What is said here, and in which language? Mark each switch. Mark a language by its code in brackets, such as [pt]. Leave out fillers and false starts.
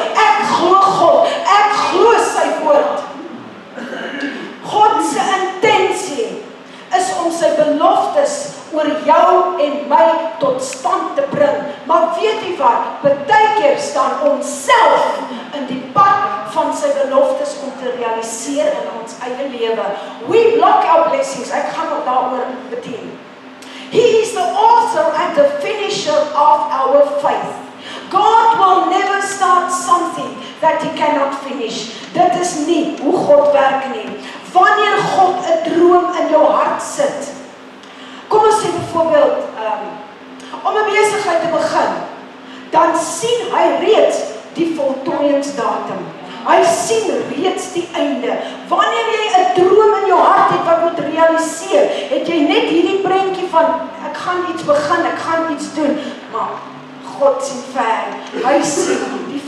[af] Ek glo God, ek glo sy woord. God se intensie is om sy beloftes oor jou en my tot stand te bring. Maar weet jy wat? Partykeer staan ons self in die pad van sy beloftes om te realiseer in ons eie lewe. [en] We block our blessings. [af] Ek gaan nog daaroor bedien. [en] He is the author and the finisher of our faith. God will never start something that He cannot finish. [af] Dit is nie hoe God werk nie. Wanneer God 'n droom in jou hart sit, kom ons sê byvoorbeeld, om 'n besigheid te begin, dan sien hy reeds die voltooiingsdatum. Hy sien reeds die einde. Wanneer jy 'n droom in jou hart het wat moet realiseer, het jy net hierdie prentjie van, ek gaan iets begin, ek gaan iets doen, maar God sien ver. Hy sien die